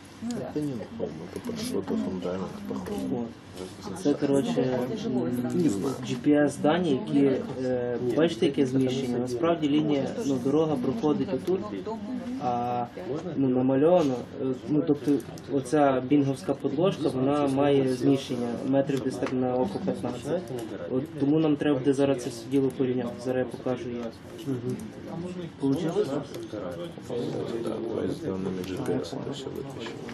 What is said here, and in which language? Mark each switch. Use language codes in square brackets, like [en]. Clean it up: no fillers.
[ru] Это не холм, это под что-то фундамент похоже. [uk] Це, коротше, GPS дані, які, бачите, яке зміщення. Насправді лінія, дорога проходить отут, а намальовано, тобто оця бінговська подложка, вона має зміщення метрів десь так на око 15. От, тому нам треба буде зараз це все діло порівняти. Зараз я покажу як. Получилось? [ru] Да, давай сделанными GPS это все выпущу.